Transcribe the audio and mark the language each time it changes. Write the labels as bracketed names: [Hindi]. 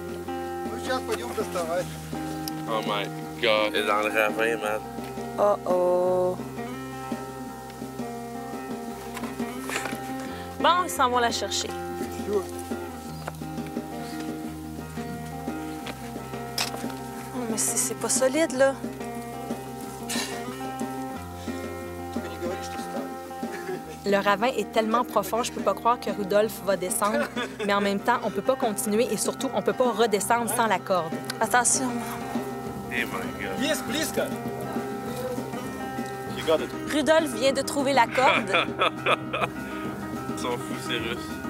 [Russian] Ну, сейчас пойдем доставать. [English] Oh my God. [French] Elle est dans le ravin, man. Oh. Bon, ils s'en vont la chercher. [Russian] Всё. [French] Oh, mais c'est pas solide, là. [Russian] Только не говори, что ставишь. [French] Le ravin est tellement profond, je peux pas croire que Rudolf va descendre. Mais en même temps, on peut pas continuer et surtout, on peut pas redescendre sans la corde. Attention. [English] Oh my God. [Russian] Есть близко? [English] You got it. [French] Rudolf vient de trouver la corde. Ils sont fous, ces Russes.